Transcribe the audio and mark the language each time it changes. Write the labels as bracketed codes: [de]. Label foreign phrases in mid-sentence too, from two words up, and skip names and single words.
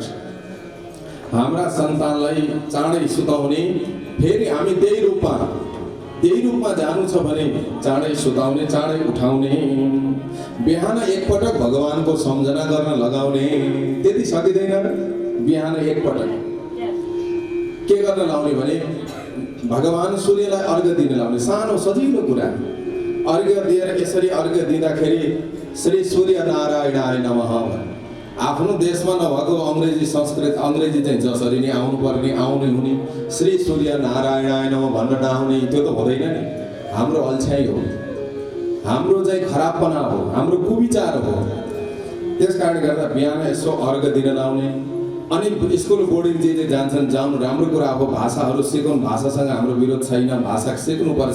[ne] हाम्रा सन्तानलाई चाँडै सुताउने, फेरि हामी त्यही रूपमा जानु छ भने चाँडै सुताउने, चाँडै उठाउने, बिहान एकपटक भगवानको सम्झना गर्न लगाउने। त्यति सकिँदैन र? बिहान एकपटक के गर्न लाउने भने भगवान सूर्यलाई अर्घ्य दिन लाउने। सानो सजिलो कुरा, अर्घ्य दिएर यसरी अर्घ्य दिँदाखेरि [sa] श्री सूर्य नारायणाय नमः। [ne] आफ्नो देशमा नभएको अङ्ग्रेजी संस्कृत, अङ्ग्रेजी चाहिँ जसरी नै आउनुपर्ने आउने हुने, [sa] श्री सूर्य नारायणाय नमः [ne] भन्न नआउने, त्यो त हुँदैन नि। हाम्रो अल्छ्याइ हो, हाम्रो चाहिँ खराबपना हो, हाम्रो कुविचार हो। त्यस कारणले गर्दा बिहान यसो अर्घ्य दिन लाउने। अनि स्कुल बोर्डिङ जे जान्छन्, जानु राम्रो कुरा हो। भाषाहरू सिकाउनु, भाषासँग हाम्रो विरोध छैन, भाषा सिक्नुपर्छ।